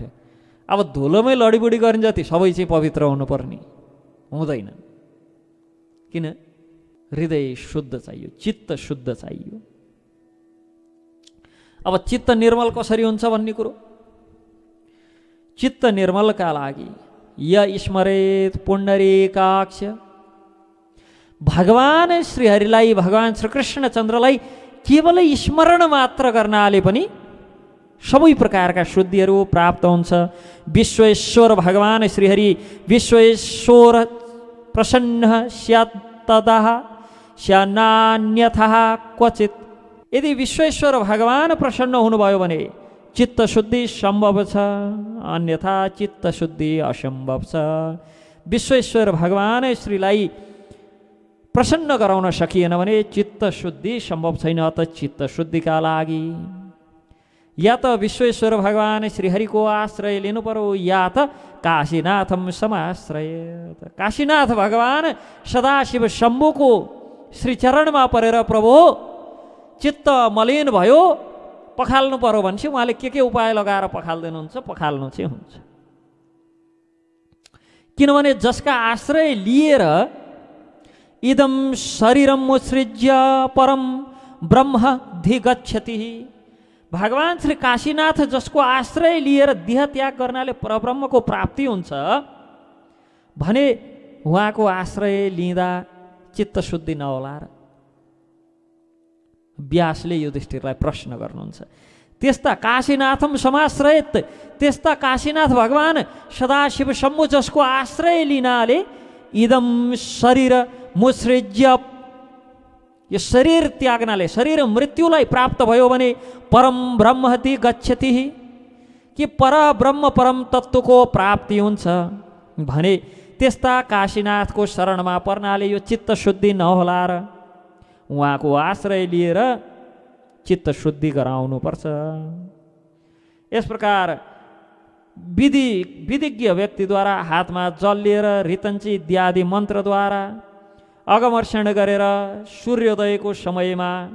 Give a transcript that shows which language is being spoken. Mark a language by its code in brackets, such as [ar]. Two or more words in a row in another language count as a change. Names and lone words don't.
[ne] अब धुलोमै लडीबुडी गरिन्छ जति सबै चाहिँ पवित्र हुनुपर्ने हुँदैन। किन? हृदय शुद्ध चाहियो, चित्त शुद्ध चाहियो। अब चित्त निर्मल कसरी हुन्छ भन्ने कुरो, चित्त निर्मलका लागि [sa] य स्मरेत पुण्डरीकाक्ष, [ne] भगवान श्रीहरिलाई, भगवान श्रीकृष्णचन्द्रलाई केवल स्मरण मात्र गर्नाले पनि सबै प्रकारका शुद्धिहरू प्राप्त हुन्छ। [sa] विश्वेश्वर भगवान श्रीहरि विश्वेश्वर प्रसन्न स्यात् तदा स्यान्नान्यथा क्वचित। [ne] यदि विश्वेश्वर भगवान प्रसन्न हुनुभयो भने चित्त शुद्धि सम्भव छ, अन्यथा चित्त शुद्धि असम्भव छ। विश्वेश्वर भगवान श्रीलाई प्रसन्न गराउन सकिएन भने चित्त शुद्धि सम्भव छैन। त चित्त शुद्धिका लागि या त विश्वेश्वर भगवान श्रीहरिको आश्रय लिनु पर्यो, या त [sa] काशीनाथम समाश्रय। [ne] काशीनाथ भगवान सदाशिव शम्भुको श्रीचरणमा परेर प्रभु चित्त मलिन भयो पखाल्नु पर्यो भनेपछि उहाँले के उपाय लगाएर पखाल्दिनुहुन्छ, पखाल्नु चाहिँ हुन्छ। किनभने जसका आश्रय लिएर [sa] इदम शरीरम मुसृज्य परम ब्रह्म धिगच्छति, [ne] भगवान श्री काशीनाथ जसको आश्रय लिएर देह त्याग गर्नाले परब्रह्मको प्राप्ति हुन्छ भने उहाँको आश्रय लिँदा चित्त शुद्धि नहोला र? व्यासले युधिष्ठिरलाई प्रश्न गर्नुहुन्छ। त्यस्ता [sa] काशीनाथम समाश्रयत, [ne] त्यस्ता काशीनाथ भगवान सदाशिव शम्भु जसको आश्रय लिनाले [sa] इदम शरीर मुसृज्य, [ne] यो शरीर त्याग्नाले शरीर मृत्युलाई प्राप्त भयो भने [sa] परम ब्रह्मति गच्छति, [ne] कि पर ब्रह्म परम तत्त्वको प्राप्ति हुन्छ भने त्यस्ता काशीनाथको शरणमा पर्नाले यो चित्त शुद्धि नहोला र? उहाँको आश्रय लिएर चित्त शुद्धि गराउनुपर्छ। यस प्रकार विधिज्ञ व्यक्तिद्वारा हातमा जल लिएर ऋतञ्ची इत्यादि मन्त्रद्वारा अगमर्षण गरेर सूर्योदयको समयमा